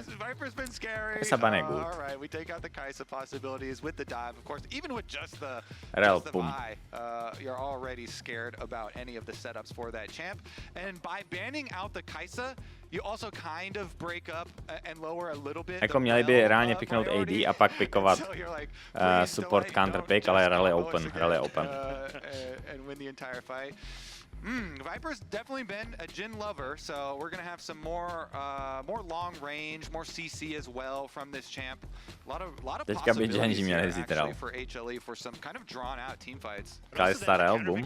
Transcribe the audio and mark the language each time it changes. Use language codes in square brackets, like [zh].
[en] Viper's been scary. [cs] Kai'Sa ban je good. [en] All right, we take out the Kai'Sa possibilities with the dive. Of course, even with just the Pum. buy, you're already scared about any of the setups for that champ. And by banning out the Kai'Sa, you also kind of break up and lower a little bit. [cs] Jako měli by reálně piknout AD a pak pikovat support counter pick, ale Rel je open. [en] And win the entire fight. Viper's definitely been a Jhin lover, so we're gonna have some more long range, more CC as well from this champ. A lot of possibilities here actually for HLE for some kind of drawn out team fights. Kai'Sa Rel, boom.